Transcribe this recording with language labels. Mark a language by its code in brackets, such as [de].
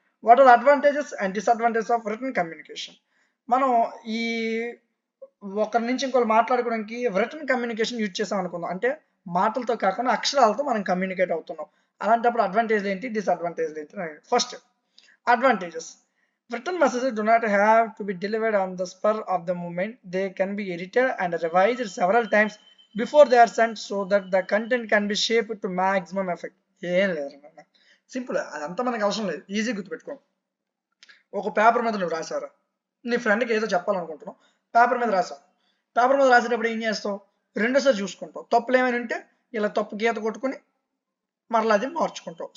[en] What are advantages and disadvantages of written communication. [te] మనం ఈ ఒకరి నుంచి ఇంకోరు మాట్లాడుకోవడానికి రిటన్ కమ్యూనికేషన్ యూజ్ చేసాం అనుకుందాం. అంటే మాటలతో కాకుండా అక్షరాలతో మనం కమ్యూనికేట్ అవుతున్నాం. అలాంటప్పుడు అడ్వాంటేజ్లు ఏంటి, డిసడ్వాంటేజ్లు ఏంటి. First advantages. [en] Written messages do not have to be delivered on the spur of the moment. They can be edited and revised several times before they are sent so that the content can be shaped to maximum effect. [te] ఏం లేదు, simple. అదంతా మనకు అవసరం లేదు, easy గుర్తుపెట్టుకో. ఒక paper మీద నువ్వు రాసారా, నీ ఫ్రెండ్కి ఏదో చెప్పాలనుకుంటున్నావు, పేపర్ మీద రాసావు. పేపర్ మీద రాసేటప్పుడు ఏం చేస్తావు, రెండోసారి చూసుకుంటావు. తప్పులు ఏమైనా ఉంటే ఇలా తప్పు గీత కొట్టుకుని మరలా అది మార్చుకుంటావు.